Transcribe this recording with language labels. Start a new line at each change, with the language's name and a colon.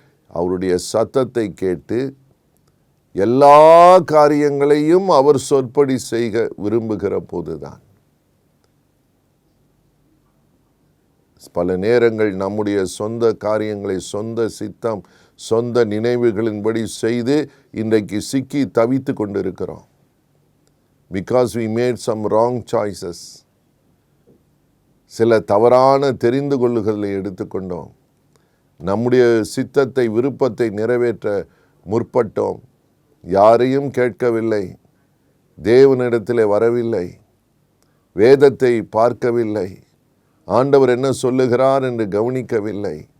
Tamil: அவருடைய சத்தத்தை கேட்டு எல்லா காரியங்களையும் அவர் சொற்படி செய்க விரும்புகிற போதுதான். பல நேரங்கள் நம்முடைய சொந்த காரியங்களை, சொந்த சித்தம், சொந்த நினைவுகளின்படி செய்து இன்றைக்கு சிக்கி தவித்து கொண்டிருக்கிறோம்.
English: Because we made some wrong choices.
Tamil: சில தவறான தெரிந்து கொள்ளுதலை எடுத்துக்கொண்டோம். நம்முடைய சித்தத்தை, விருப்பத்தை நிறைவேற்ற முற்பட்டோம். யாரையும் கேட்கவில்லை, தேவனிடத்திலே வரவில்லை, வேதத்தை பார்க்கவில்லை, ஆண்டவர் என்ன சொல்லுகிறார் என்று கவனிக்கவில்லை.